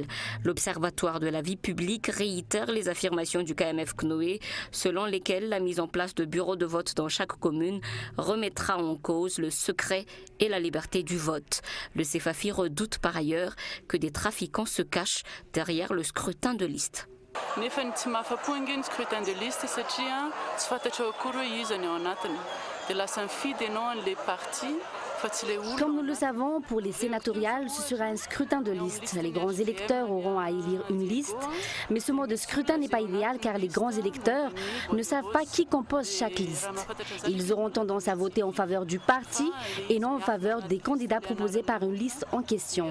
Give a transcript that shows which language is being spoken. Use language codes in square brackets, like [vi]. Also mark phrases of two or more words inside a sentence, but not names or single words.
[fr] L'Observatoire de la vie publique réitère les affirmations du KMF CNOE selon lesquelles la mise en place de bureaux de vote dans chaque commune remettra en cause le secret et la liberté du vote. Le CFAFI redoute par ailleurs que des trafiquants se cachent derrière le scrutin de liste. [mg] Nefa tsy mahafapo ange ny [fr] scrutin de liste [mg] satria tsy fantatra akory hoe iza ny ao anatiny dia lasa mifidy ianao an'ilay parti. [fr] Comme nous le savons, pour les sénatoriales, ce sera un scrutin de liste. Les grands électeurs auront à élire une liste, mais ce mode de scrutin n'est pas idéal car les grands électeurs ne savent pas qui compose chaque liste. Ils auront tendance à voter en faveur du parti et non en faveur des candidats proposés par une liste en question.